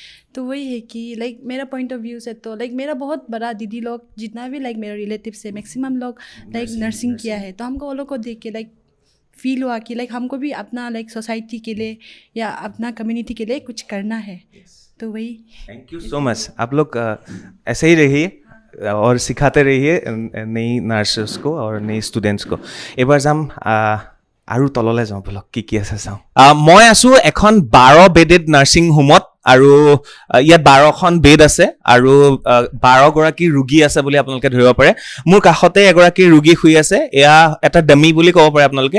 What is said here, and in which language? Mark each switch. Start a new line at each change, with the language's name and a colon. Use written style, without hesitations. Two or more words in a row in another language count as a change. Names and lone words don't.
Hindi: तो वही है कि लाइक मेरा
English: point of view
Hindi: से तो लाइक मेरा बहुत बड़ा दीदी लोग जितना भी लाइक मेरे रिलेटिव से मैक्सिमम लोग
English: like nursing
Hindi: किया है, तो हमको वो लोग को देख के
English: like feel
Hindi: हुआ कि लाइक हमको भी अपना
English: like society
Hindi: के लिए या अपना कम्युनिटी के लिए कुछ करना है. तो वही.
English: thank you so much.
Hindi: आप लोग ऐसे ही रहिए और सिखाते रहिए नई नार्सेस को और नई स्टूडेंट्स को.
Assamese: एबार जाम আৰু তললৈ যাওঁ, বলক কি আছে চাওঁ. মই আছোঁ এখন 12
English: bedded nursing
Assamese: হোমত, আৰু ইয়াত 12খন বেড আছে আৰু 12গৰাকী ৰোগী আছে বুলি আপোনালোকে ধৰিব পাৰে. মোৰ কাষতে এগৰাকী ৰোগী শুই আছে. এয়া এটা ডেমি বুলি ক'ব পাৰে আপোনালোকে.